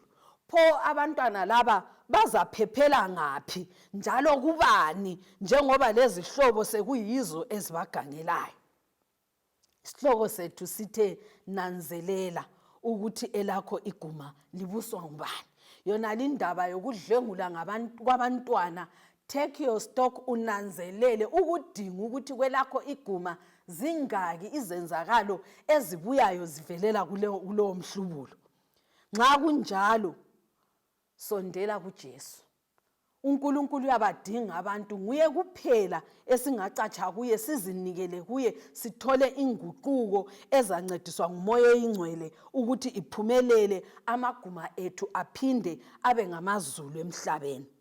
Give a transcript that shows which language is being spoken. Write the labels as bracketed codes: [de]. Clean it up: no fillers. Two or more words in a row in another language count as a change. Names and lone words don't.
[nd] Pho abantwana laba bazaphephela ngaphi njalo kubani njengoba lezi hlobo sekuyizo ezibagangelayo? Isihloko sethu sithe nanzelela ukuthi elakho iguma libuswa ngubani. Yona lindaba yokudlengula kwabantwana, [en] take your stock, [nd] unanzelele ukudinga ukuthi kwelakho iguma zingaki izenzakalo ezibuyayo zivelela kulowo mhlubulo. Nxa kunjalo, sondela kuJesu. uNkulunkulu uyabadinga abantu, nguye kuphela esingacatsha kuye, sizinikele kuye, sithole inguquko ezancediswa ngumoya oyingcwele ukuthi iphumelele, amaguma ethu aphinde abe ngamazulu emhlabeni.